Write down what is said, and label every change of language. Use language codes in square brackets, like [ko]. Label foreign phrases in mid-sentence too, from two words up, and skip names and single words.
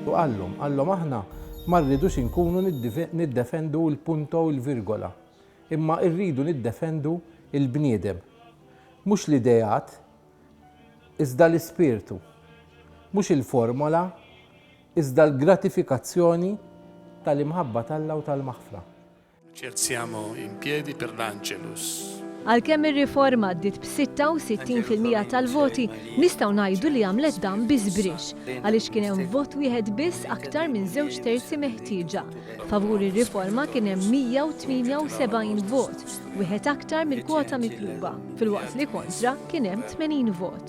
[mt] U għallhom aħna ma rridux inkunu niddefendu l-punto u l-virgola, imma rridu niddefendu il-bniedem. Mhux l-idejat, iżda l-ispirtu. Mhux il-formola, iżda l-gratifikazzjoni tal-imħabba tal-Alla u tal-maħfra. [it] Ci alziamo in piedi per l'Angelus. [mt] Għalkemm ir-riforma ddiet b'66% tal-voti, nistgħu ngħidu li għamlet dan biżbrix għaliex kien hemm vot wieħed biss aktar minn 2/3 meħtieġa. Favur ir-riforma kien hemm 178 vot, wieħed aktar mill-kwota mitluba, filwaqt li kontra kien hemm 80 vot.